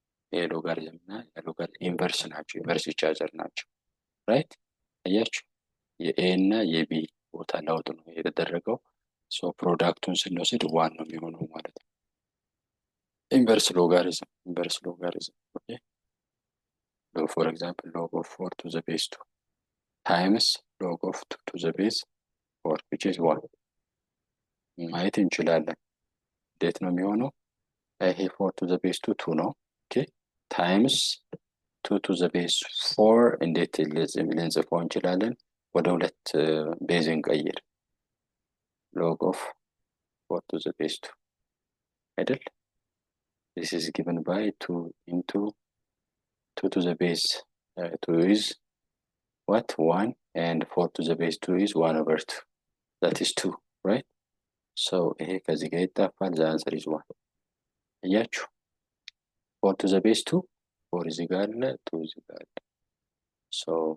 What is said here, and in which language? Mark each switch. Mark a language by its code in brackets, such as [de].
[am] እና የሎጋሪዝም ኢንቨርስ ናቸው። ኢንቨርስ ቻርጀር ናቸው። ራይት አያችሁ የኤ እና የቢ ቦታ ለውጥ ነው የተደረገው። ሶ ፕሮዳክቱን ስንወስድ ዋን ነው የሚሆነው ማለት ነው። ኢንቨርስ ሎጋሪዝም ኦኬ for example log of 4 to the base 2 times log of 2 to the base 4 which is 1 ማየት እንችላለን። እንዴት ነው የሚሆነው? [en] ይሄ 4 to the base 2 2 ነው። ኦኬ times 2 to the base 4 እንዴት ልንጽፈው እንችላለን? ወደ ሁለት ቤዝ እንቀይር። log of 4 to the base 2 አይደል? this is given by 2 into 2 to the base 2 is what 1 and 4 to the base 2 is 1 over 2 that is 2 right so ይሄ ከዚህ ጋር ይጣፋል the answer is 1 እያችሁ 4 to the base 2 4 እዚህ ጋር አለ 2 እዚህ ጋር አለ so